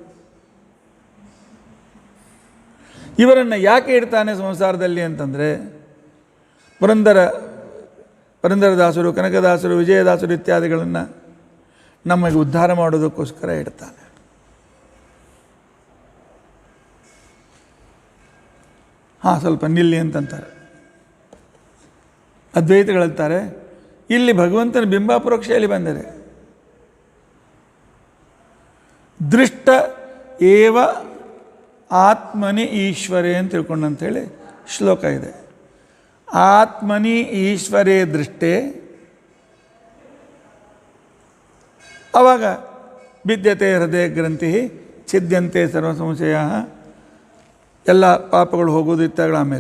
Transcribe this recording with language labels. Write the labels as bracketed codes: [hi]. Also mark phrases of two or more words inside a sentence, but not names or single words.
[kn] ಇವರನ್ನು ಯಾಕೆ ಇಡ್ತಾನೆ ಸಂಸಾರದಲ್ಲಿ ಅಂತಂದರೆ, ಪುರಂದರದಾಸರು, ಕನಕದಾಸರು, ವಿಜಯದಾಸರು ಇತ್ಯಾದಿಗಳನ್ನು ನಮಗೆ ಉದ್ಧಾರ ಮಾಡೋದಕ್ಕೋಸ್ಕರ ಇಡ್ತಾನೆ. ಸ್ವಲ್ಪ ನಿಲ್ಲಿ ಅಂತಂತಾರೆ ಅದ್ವೈತಗಳಂತಾರೆ, ಇಲ್ಲಿ ಭಗವಂತನ ಬಿಂಬಾಪರೋಕ್ಷೆಯಲ್ಲಿ ಬಂದರೆ [sa] ದೃಷ್ಟ ಏವ ಆತ್ಮನಿ ಈಶ್ವರೇ [kn] ಅಂತ ತಿಳ್ಕೊಂಡಂಥೇಳಿ ಶ್ಲೋಕ ಇದೆ. [sa] ಆತ್ಮನಿ ಈಶ್ವರೇ ದೃಷ್ಟೇ, ಆವಾಗ ಬಿದ್ಯತೆ ಹೃದಯ ಗ್ರಂಥಿ ಛಿದ್ಯಂತೆ ಸರ್ವ ಸಂಶಯ, [kn] ಎಲ್ಲ ಪಾಪಗಳು ಹೋಗೋದು ಇತ್ತಾಗಳ ಆಮೇಲೆ.